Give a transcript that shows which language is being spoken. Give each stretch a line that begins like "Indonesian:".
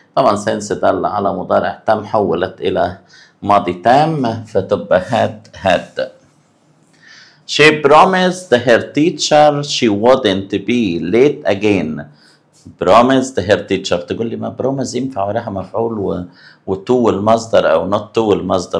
Arabic: طبعا since دل على مضارع تام حولت إلى ماضي تام، فتبقى had.
English: She promised her teacher she wouldn't be late again. promised her teacher.
Arabic: تقول لي ما promise ينفع وراها مفعول وتو المصدر أو not تو المصدر.